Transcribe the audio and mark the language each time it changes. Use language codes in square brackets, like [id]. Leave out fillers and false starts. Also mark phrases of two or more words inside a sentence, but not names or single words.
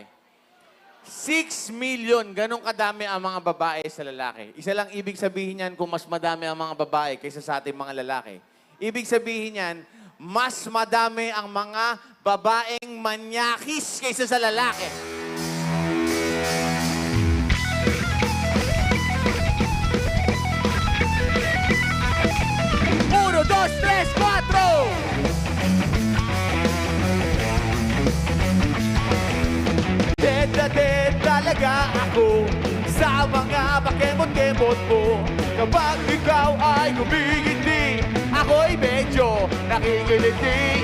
[en] 6 million. [tl] Ganong kadami ang mga babae sa lalaki. Isa lang ibig sabihin yan kung mas madami ang mga babae kaysa sa ating mga lalaki. Ibig sabihin yan, mas madami ang mga babaeng manyakis kaysa sa lalaki. [es] Uno, dos, tres, cuatro! [tl] Dead talaga ako sa mga pakemot-kemot mo. Kapag ikaw ay humingiti, ako'y medyo nakikiliti.